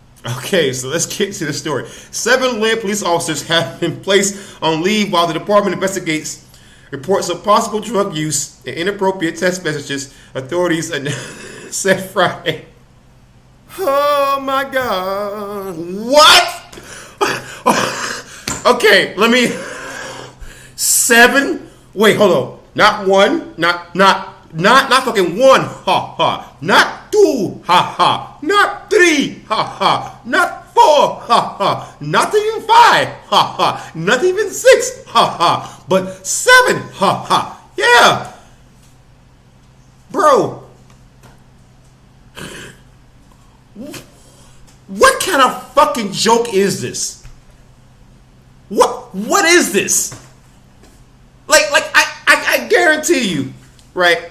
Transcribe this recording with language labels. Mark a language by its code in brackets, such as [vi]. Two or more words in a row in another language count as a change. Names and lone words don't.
[en] Okay, so let's get to the story. 7 Lynn police officers have been placed on leave while the department investigates reports of possible drug use and inappropriate text messages, authorities said Friday. Oh my God. What? Okay, let me. 7? Wait, hold on. Not one, not fucking 1, ha ha. Not 2, ha ha. Not 3, ha ha. Not 4, ha ha. Not even 5, ha ha. Not even 6, ha ha. But 7, ha ha. Yeah. Bro. What kind of fucking joke is this? What is this? Like I guarantee you, right?